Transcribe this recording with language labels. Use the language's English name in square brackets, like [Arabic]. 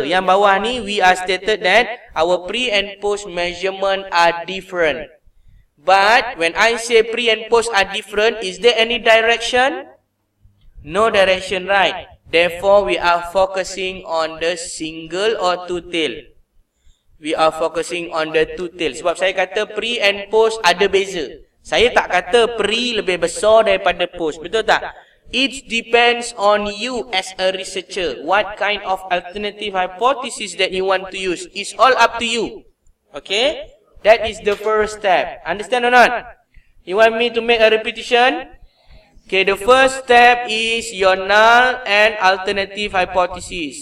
[Malay] Yang bawah ni [English] we are stated that our pre and post measurement are different. But when I say pre and post are different, is there any direction? No direction, right? Therefore we are focusing on the single or two tail. We are focusing on the two tail. [Malay] Sebab saya kata pre and post ada beza. Saya tak kata pre lebih besar daripada post. Betul tak? [English] It depends on you as a researcher. What kind of alternative hypothesis that you want to use. It's all up to you. Okay? That is the first step. Understand or not? You want me to make a repetition? Okay, the first step is your null and alternative hypothesis.